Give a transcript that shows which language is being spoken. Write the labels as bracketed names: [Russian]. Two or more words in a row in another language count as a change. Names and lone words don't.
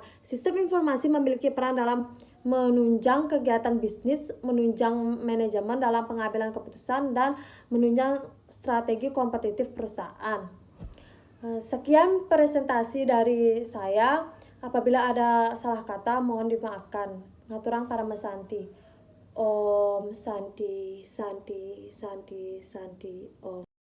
[Indonesian] Sistem informasi memiliki peran dalam menunjang kegiatan bisnis, menunjang manajemen dalam pengambilan keputusan, dan menunjang strategi kompetitif perusahaan. Sekian presentasi dari saya. Apabila ada salah kata mohon dimaafkan. [Balinese] Ngaturang para mesanti. [Sanskrit] Om Santi Santi Santi Santi Om.